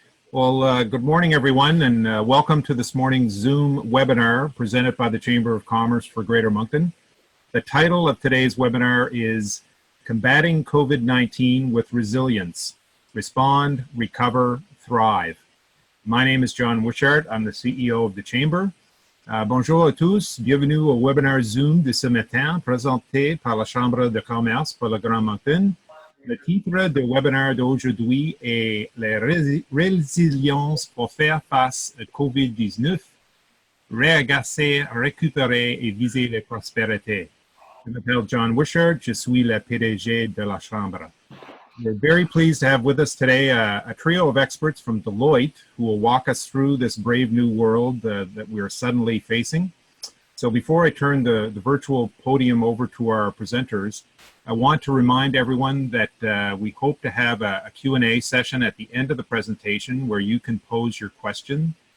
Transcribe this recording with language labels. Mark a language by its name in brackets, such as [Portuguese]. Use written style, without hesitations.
[English] Well, good morning, everyone, and welcome to this morning's Zoom webinar presented by the Chamber of Commerce for Greater Moncton. The title of today's webinar is Combating COVID-19 with Resilience, Respond, Recover, Thrive. My name is John Wishart. I'm the CEO of the Chamber. [French] Bonjour à tous. Bienvenue au webinaire Zoom de ce matin présenté par la Chambre de commerce pour le Grand Moncton. Le titre du webinaire d'aujourd'hui est la résilience pour faire face à COVID-19, réagacer, récupérer et viser la prospérité. Je m'appelle John Wishart. Je suis le PDG de la Chambre. [English] We're very pleased to have with us today a trio of experts from Deloitte who will walk us through this brave new world that we are suddenly facing. So before I turn the virtual podium over to our presenters, I want to remind everyone that we hope to have a Q&A session at the end of the presentation where you can pose your question.